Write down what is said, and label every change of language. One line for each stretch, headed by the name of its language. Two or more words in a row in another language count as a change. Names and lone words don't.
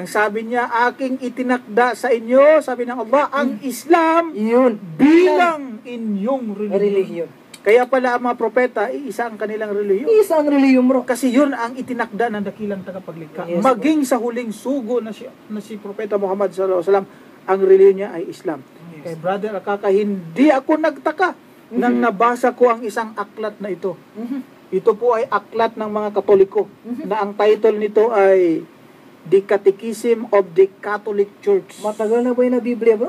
Filipino: Ang sabi niya, aking itinakda sa inyo, sabi ng Allah, ang Islam Yun. bilang inyong relihiyon. Relihiyon. Kaya pala ang mga propeta, isa ang kanilang relihiyon. Isang relihiyon, bro. Kasi yun ang itinakda ng dakilang tagapaglikha. Yes, Maging sa huling sugo na si Propeta Muhammad
Arabic: صلى الله عليه وسلم,
Filipino: ang relihiyon niya ay Islam. Kay Brother Akaka, hindi ako nagtaka nang nabasa ko ang isang aklat na ito. Ito po ay aklat ng mga Katoliko na ang title nito ay The Catechism of the Catholic Church. Matagal na ba yun na Biblia, bro?